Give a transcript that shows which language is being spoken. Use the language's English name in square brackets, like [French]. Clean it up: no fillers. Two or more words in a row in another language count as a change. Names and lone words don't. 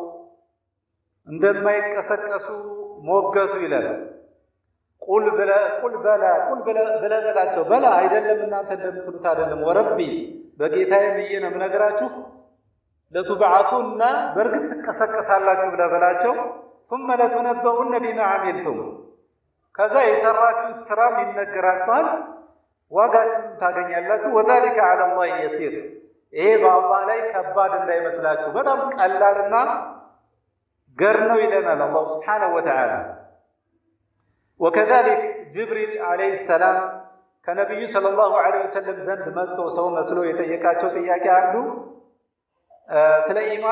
[Amharic] እንደማይቀሰቀሱ ሞገቱ ይላል። ቁል በላቸው በላ አይደለም እናንተ እንደምትሉት አይደለም። ወረቢ በጌታዬ ብዬ ነው የምነግራችሁ ለቱብዐቱና በእርግጥ ትቀሰቀሳላችሁ ብለህ በላቸው። [Arabic] ثم لتنبؤن بما عملتم [Amharic] ከዛ የሰራችሁት ስራም ይነገራችኋል፣ ዋጋችሁን ታገኛላችሁ። [Arabic] وذلك على الله يسير [Amharic] ይሄ በአላህ ላይ ከባድ እንዳይመስላችሁ በጣም ቀላልና ገር ነው ይለናል አላህ [Arabic] سبحانه وتعالى። [Amharic] ወከዛሊክ ጅብሪል [Arabic] عليه السلام [Amharic] ከነቢዩ [Arabic] صلى الله عليه وسلم [Amharic] ዘንድ መጥቶ ሰው መስሎ የጠየቃቸው ጥያቄ አንዱ ስለ ኢማን